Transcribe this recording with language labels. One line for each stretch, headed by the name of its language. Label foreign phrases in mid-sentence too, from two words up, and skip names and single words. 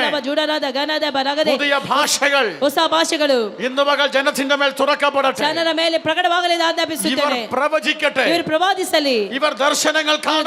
Malayalam: പുതിയ ഭാഷകൾ
Kannada: ಹೊಸ ಭಾಷೆಗಳು
Malayalam: ഇന്ന് പകൽ ജനത്തിന്റെ മേൽ തുറക്കപ്പെടട്ടെ.
Kannada: ಜನರ ಮೇಲೆ ಪ್ರಕಟವಾಗಲಿ ಎಂದು
Malayalam: ഇവർ
Kannada: ಆಜ್ಞಾಪಿಸುತ್ತೇನೆ.
Malayalam: പ്രവചിക്കട്ടെ,
Kannada: ಇವರು ಪ್ರವಾದಿಸಲಿ,
Malayalam: ഇവർ ദർശനങ്ങൾ കാണട്ടെ.